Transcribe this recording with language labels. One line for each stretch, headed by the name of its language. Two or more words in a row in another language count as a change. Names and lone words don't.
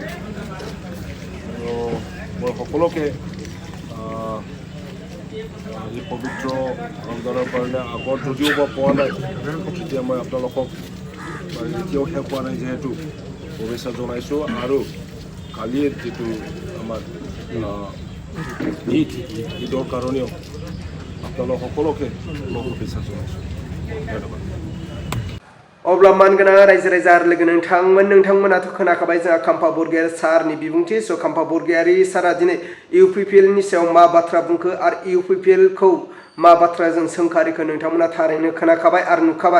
Assamese: আৰু মই সকলোকে এই পবিত্ৰ ৰমজানৰ কাৰণে আগত যদিও বা পোৱা নাই এতিয়া মই আপোনালোকক এতিয়াও শেষ হোৱা নাই যিহেতু শুভেচ্ছা জনাইছোঁ আৰু কালিৰ যিটো আমাৰ ঈদৰ কাৰণেও আপোনালোক সকলোকে মই শুভেচ্ছা জনাইছোঁ। ধন্যবাদ।
Bodo: अब्ला मानगोनां रायजो राजा आरो लोगो नोंथांमोनाथ' खोनाखाबाय जोंहा काम्पा बरगयारी सारनि बिबुंथि। स' काम्पा बरगयारी सारा दिनै इउपिपिएलनि सायाव मा बाथ्रा बुंखो आरो इउपिपिएलखौ मा बाथ्रा जों सोंखारिखो नोंथांमोना थारैनो खोनाखाबाय आरो नुखाबाय।